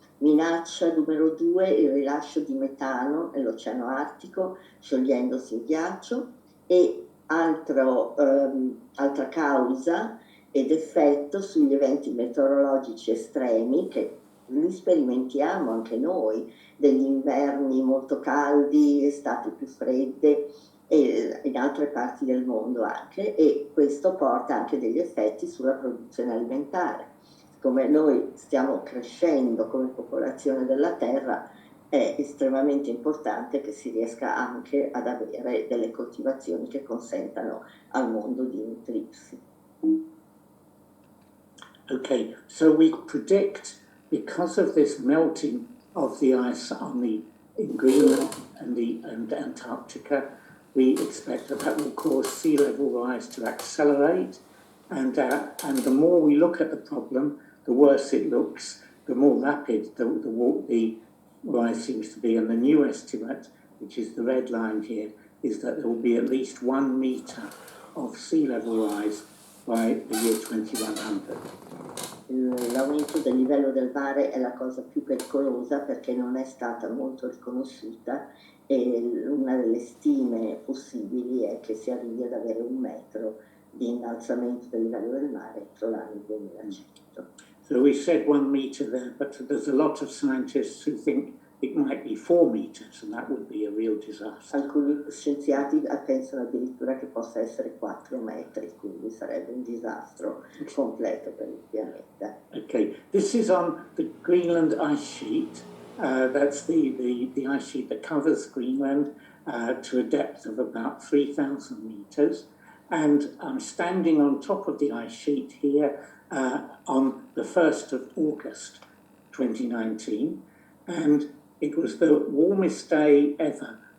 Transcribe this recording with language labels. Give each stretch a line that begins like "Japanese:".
Italian: Minaccia numero 2, il rilascio di metano nell'Oceano Artico, sciogliendosi il ghiaccio, e altra causa ed effetto sugli eventi meteorologici estremi, che li sperimentiamo anche noi, degli inverni molto caldi, estati più fredde, e in altre parti del mondo anche, e questo porta anche degli effetti sulla produzione alimentare. Come noi stiamo crescendo come popolazione della Terra, è estremamente importante che si riesca anche ad avere delle coltivazioni che consentano al mondo di nutrirsi.
English: Okay, so we predict, because of this melting of the ice in Greenland and Antarctica, we expect that will cause sea level rise to accelerate, and the more we look at the problem, the worse it looks, the more rapid the rise seems to be. And the new estimate, which is the red line here, is that there will be at least 1 meter of sea level rise by the year 2100.
Italian: L'aumento del livello del mare è la cosa più pericolosa perché non è stata molto riconosciuta, e una delle stime possibili è che si arrivi ad avere 1 metro di innalzamento del livello del mare entro l'anno 2100.
English: So we said 1 meter there, but there's a lot of scientists who think it might be 4 meters, and that would be a real disaster.
Italian: Alcuni scienziati pensano addirittura che possa essere 4 metri, quindi sarebbe un disastro completo per il pianeta.
English: Okay, this is on the Greenland ice sheet. That's the ice sheet that covers Greenland to a depth of about 3,000 meters. And I'm standing on top of the ice sheet here on the 1st of August 2019. And it was the warmest day ever